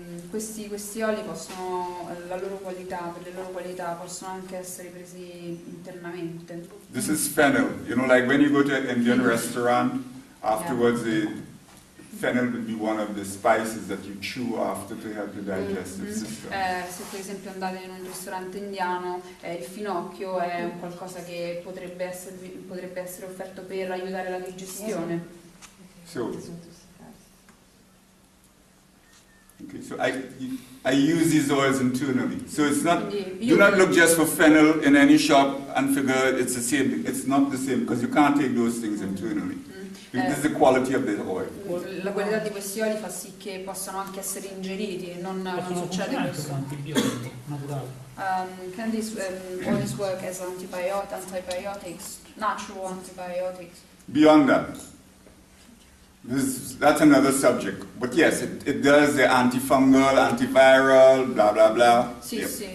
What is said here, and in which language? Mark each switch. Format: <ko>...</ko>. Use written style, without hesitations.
<it>Questi oli possono, per le loro qualità, possono anche essere presi internamente.</it> <en>This is fennel. You know, like when you go to an Indian restaurant, afterwards the fennel would be one of the spices that you chew after to help the digestive system.</en> <it>Se per esempio andate in un ristorante indiano, il finocchio è un qualcosa che potrebbe essere offerto per aiutare la digestione.</it> <en>So, Okay, so I use these oils internally. So it's not,</en> <it>Quindi</it> <en>do not look just for fennel in any shop and figure it's the same. It's not the same because you can't take those things internally. This is the quality of the oil.</en> <it>La qualità di questi oli fa sì che possano anche essere ingeriti, non succede questo. Antibiotico naturale.</it> <en>Can these oils work as antibiotics, natural antibiotics? Beyond that, that's another subject. But yes, it does the antifungal, antiviral, blah blah blah.</en> <it>Sì,</it> <en>Yep,</en> <it>sì,</it>